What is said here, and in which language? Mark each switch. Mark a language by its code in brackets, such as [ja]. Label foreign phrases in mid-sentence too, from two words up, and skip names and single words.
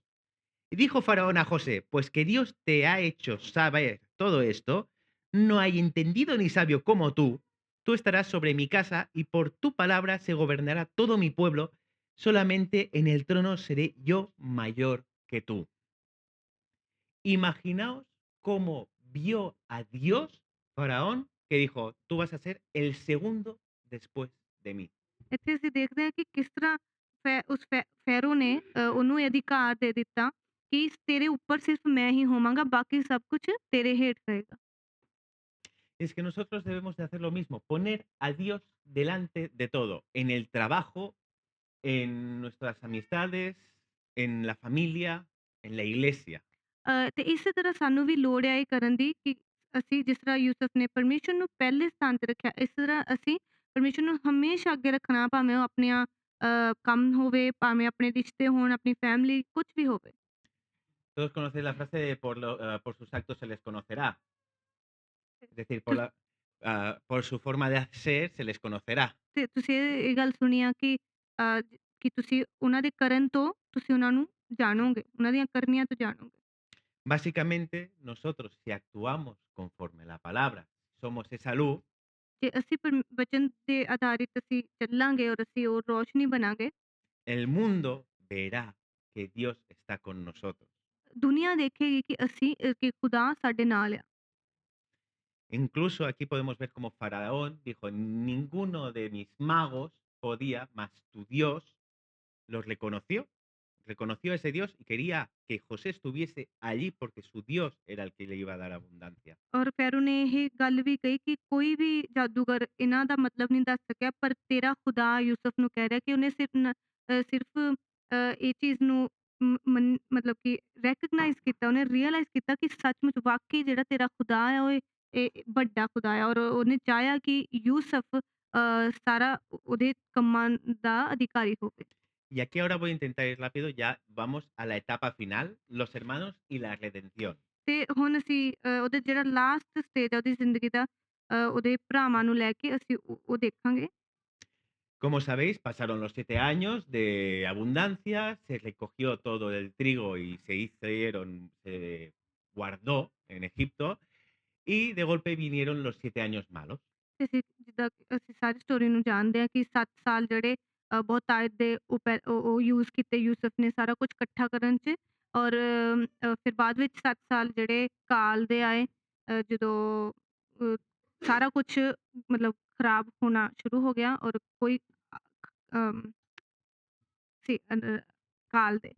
[es] Y dijo Faraón a José, pues que Dios te ha hecho saber todo esto, no hay entendido ni sabio como tú estarás sobre mi casa, y por tu palabra se gobernará todo mi pueblo, solamente en el trono seré yo mayor que tú. Imaginaos cómo vio a Dios Faraón, que dijo, tú vas a ser el segundo después de mí. [pa] ਇੱਥੇ ਅਸੀਂ ਦੇਖਦੇ ਹਾਂ ਕਿ ਕਿਸ ਤਰ੍ਹਾਂ ਫੈਰੋ ਨੇ ਉਹਨੂੰ ਇਹ ਅਧਿਕਾਰ ਦੇ ਦਿੱਤਾ ਕਿ ਤੇਰੇ ਉੱਪਰ ਸਿਰਫ ਮੈਂ ਹੀ ਹੋਵਾਂਗਾ, ਬਾਕੀ ਸਭ ਕੁਛ ਤੇਰੇ ਹੇਠ ਰਹੇਗਾ। [es] Es que nosotros debemos de hacer lo mismo, poner a Dios delante de todo, en el trabajo, en nuestras amistades, en la familia, en la iglesia. [pa] ਤੇ ਇਸੇ ਤਰ੍ਹਾਂ ਸਾਨੂੰ ਵੀ ਲੋੜ ਹੈ ਇਹ ਕਰਨ ਦੀ ਕਿ ਅਸੀਂ ਜਿਸ ਤਰ੍ਹਾਂ ਯੂਸੁਫ ਨੇ ਪਰਮੇਸ਼ਰ ਨੂੰ ਪਹਿਲੇ ਸਥਾਨ ਤੇ ਰੱਖਿਆ, ਇਸ ਤਰ੍ਹਾਂ ਅਸੀਂ ਪਰਮੇਸ਼ਰ ਨੂੰ ਹਮੇਸ਼ਾ ਅੱਗੇ ਰੱਖਣਾ, ਭਾਵੇਂ ਉਹ ਆਪਣੀਆਂ ਕੰਮ ਹੋਵੇ, ਭਾਵੇਂ ਆਪਣੇ ਰਿਸ਼ਤੇ ਹੋਣ, ਆਪਣੀ ਫੈਮਿਲੀ, ਕੁਛ ਵੀ ਹੋਵੇ। [es] Todos conocéis la frase de por sus actos se les conocerá. Es decir, [pa] ਤੁਸ [es] por su forma de ser se les conocerá. [pa] ਤੇ ਤੁਸੀਂ ਇਹ ਗੱਲ ਸੁਣੀ ਆ ਕਿ ਕਿ ਤੁਸੀਂ ਉਹਨਾਂ ਦੇ ਕਰਨ ਤੋਂ ਤੁਸੀਂ ਉਹਨਾਂ ਨੂੰ ਜਾਣੋਗੇ, ਉਹਨਾਂ ਦੀਆਂ ਕਰਨੀਆਂ ਤੋਂ ਜਾਣੋਗੇ। [es] Básicamente, nosotros si actuamos conforme la palabra, somos esa luz, [pa] ਜੇ ਅਸੀਂ ਵਚਨ ਤੇ ਆਧਾਰਿਤ ਅਸੀਂ ਚੱਲਾਂਗੇ ਔਰ ਅਸੀਂ ਉਹ ਰੋਸ਼ਨੀ ਬਣਾਂਗੇ, [es] el mundo verá que Dios está con nosotros. [pa] ਦੁਨੀਆ ਦੇਖੇਗੀ ਕਿ ਅਸੀਂ ਕਿ ਖੁਦਾ ਸਾਡੇ ਨਾਲ ਆ। [es] Incluso aquí podemos ver como Faraón dijo, ninguno de mis magos podía, mas tu Dios los reconoció a ese Dios y quería que José estuviese allí porque su Dios era el que le iba a dar abundancia. [pa] ਔਰ ਫੈਰੋ ਨੇ ਇਹ ਗੱਲ ਵੀ ਕਹੀ ਕਿ ਕੋਈ ਵੀ ਜਾਦੂਗਰ ਇਹਨਾਂ ਦਾ ਮਤਲਬ ਨਹੀਂ ਦੱਸ ਸਕਿਆ, ਪਰ ਤੇਰਾ ਖੁਦਾ ਯੂਸੁਫ ਨੂੰ ਕਹਿ ਰਿਹਾ ਕਿ ਉਹਨੇ ਸਿਰਫ ਇਹ ਚੀਜ਼ ਨੂੰ ਮਤਲਬ ਕਿ ਰੈਕਗਨਾਈਜ਼ ਕੀਤਾ, ਉਹਨੇ ਰੀਅਲਾਈਜ਼ ਕੀਤਾ ਕਿ ਸੱਚਮੁੱਚ ਵਾਕਈ ਜਿਹੜਾ ਤੇਰਾ ਖੁਦਾ ਆ ਉਹ ਇਹ ਵੱਡਾ ਖੁਦਾ ਆ, ਔਰ ਉਹਨੇ ਚਾਹਿਆ ਕਿ ਯੂਸੁਫ ਸਾਰਾ ਉਹਦੇ ਕੰਮਾਂ ਦਾ ਅਧਿਕਾਰੀ ਹੋਵੇ। [es] Y aquí ahora voy a intentar ir rápido, ya vamos a la etapa final, los hermanos y la redención. [pa] ਤੇ ਹੁਣ ਅਸੀਂ ਉਹਦਾ ਜਿਹੜਾ [en] last stage [pa] ਆ ਉਹਦੀ ਜ਼ਿੰਦਗੀ ਦਾ ਉਹਦੇ ਭਰਾਵਾਂ ਨੂੰ ਲੈ ਕੇ ਅਸੀਂ ਉਹ ਦੇਖਾਂਗੇ। [es] Como sabéis, pasaron los 7 años de abundancia, se recogió todo el trigo y se guardó en Egipto, y de golpe vinieron los 7 años malos. [pa] ਤੇ ਅਸੀਂ ਜਿੱਦਾਂ ਕਿ ਅਸੀਂ ਸਾਰੀ ਸਟੋਰੀ ਨੂੰ ਜਾਣਦੇ ਹਾਂ ਕਿ 7 ਸਾਲ ਜਿਹੜੇ ਬਹੁਤਾਇਤ ਦੇ ਉਹ ਯੂਜ਼ ਕੀਤੇ ਯੂਸੁਫ ਨੇ ਸਾਰਾ ਕੁਝ ਇਕੱਠਾ ਕਰਨ 'ਚ, ਔਰ ਫਿਰ ਬਾਅਦ ਵਿੱਚ 7 ਸਾਲ ਜਿਹੜੇ ਕਾਲ ਦੇ ਆਏ, ਜਦੋਂ ਅ, ਸਾਰਾ ਕੁਛ ਮਤਲਬ ਖਰਾਬ ਹੋਣਾ ਸ਼ੁਰੂ ਹੋ ਗਿਆ ਔਰ ਕੋਈ ਅਮ, ਕਾਲ ਦੇ।